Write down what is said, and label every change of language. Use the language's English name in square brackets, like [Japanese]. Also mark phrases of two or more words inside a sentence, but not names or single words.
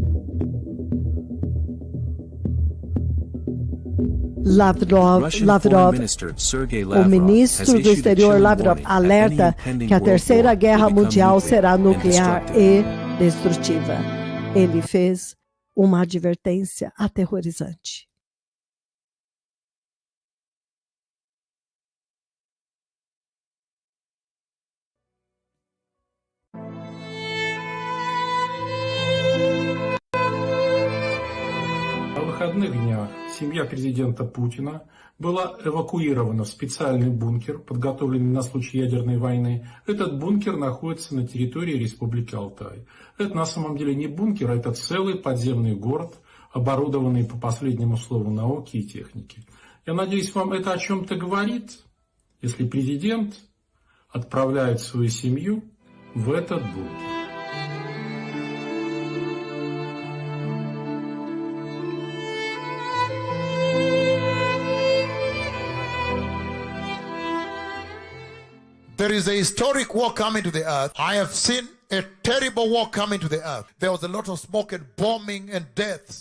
[Portuguese] Lavrov, o ministro do Exterior Lavrov, alerta que a Terceira Guerra Mundial será nuclear e destrutiva. Ele fez uma advertência aterrorizante. [Russian] На выходных днях семья президента Путина была эвакуирована в специальный бункер, подготовленный на случай ядерной войны. Этот бункер находится на территории Республики Алтай. Это на самом деле не бункер, а это целый подземный город, оборудованный по последнему слову науки и техники. Я надеюсь, вам это о чем-то говорит, если президент отправляет свою семью в этот бункер. [English] There is a historic war coming to the earth. I have seen a terrible war coming to the earth. There was a lot of smoke and bombing and deaths.